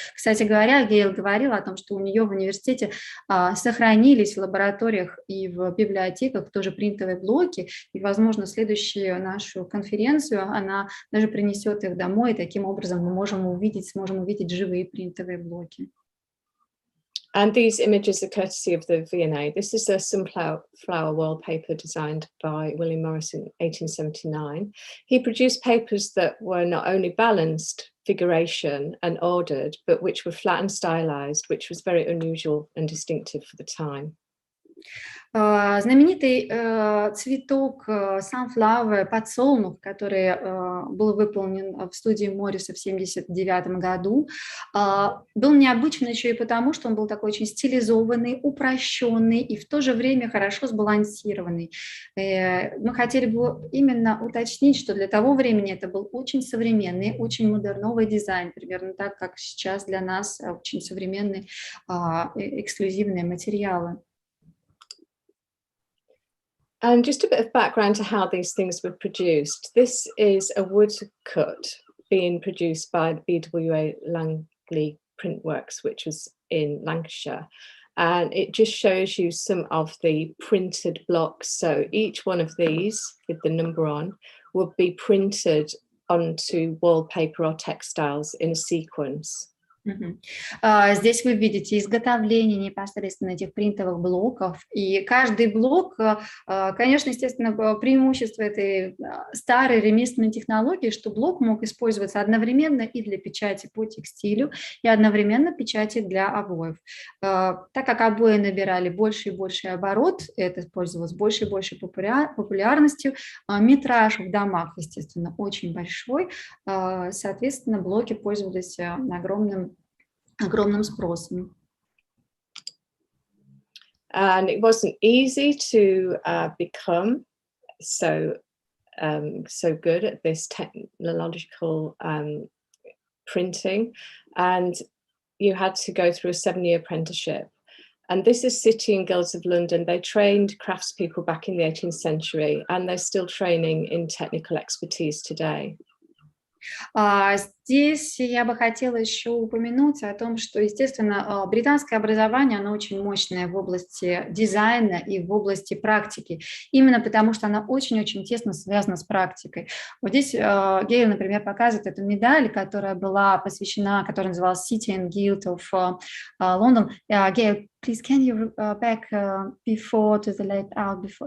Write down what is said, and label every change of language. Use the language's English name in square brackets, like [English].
[Russian] Кстати говоря, Гейл говорила о том, что у нее в университете сохранились в лабораториях и в библиотеках тоже принтовые блоки, и, возможно, следующую нашу конференцию она даже принесет их домой, и таким образом мы сможем увидеть живые принтовые блоки. [English] And these images are courtesy of the V&A. This is a sunflower wallpaper designed by Uильям Моррис in 1879. He produced papers that were not only balanced, figuration and ordered, but which were flat and stylized, which was very unusual and distinctive for the time. [Russian] Знаменитый цветок sunflower, подсолнух, который был выполнен в студии Морриса в 1979 году, был необычен еще и потому, что он был такой очень стилизованный, упрощенный и в то же время хорошо сбалансированный. Мы хотели бы именно уточнить, что для того времени это был очень современный, очень модерновый дизайн, примерно так, как сейчас для нас очень современные эксклюзивные материалы. [English] And just a bit of background to how these things were produced. This is a woodcut being produced by the BWA Langley Printworks, which was in Lancashire. And it just shows you some of the printed blocks. So each one of these with the number on would be printed onto wallpaper or textiles in a sequence. [Russian] Здесь вы видите изготовление непосредственно этих принтовых блоков, и каждый блок, конечно, естественно, преимущество этой старой ремесленной технологии, что блок мог использоваться одновременно и для печати по текстилю, и одновременно печати для обоев. Так как обои набирали больше и больше оборот, это пользовалось большей и большей популярностью, метраж в домах, естественно, очень большой, соответственно, блоки пользовались огромным спросом. [English] And it wasn't easy to become, so so good at this technological printing, and you had to go through a 7-year apprenticeship. And this is City and Guilds of London. They trained craftspeople back in the 18th century, and they're still training in technical expertise today. [Russian] Здесь я бы хотела еще упомянуть о том, что, естественно, британское образование, оно очень мощное в области дизайна и в области практики, именно потому что оно очень-очень тесно связано с практикой. Вот здесь Гейл, например, показывает эту медаль, которая была посвящена, которая называлась City and Guild of London. [English] Гейл, please, can you back before to the layout before?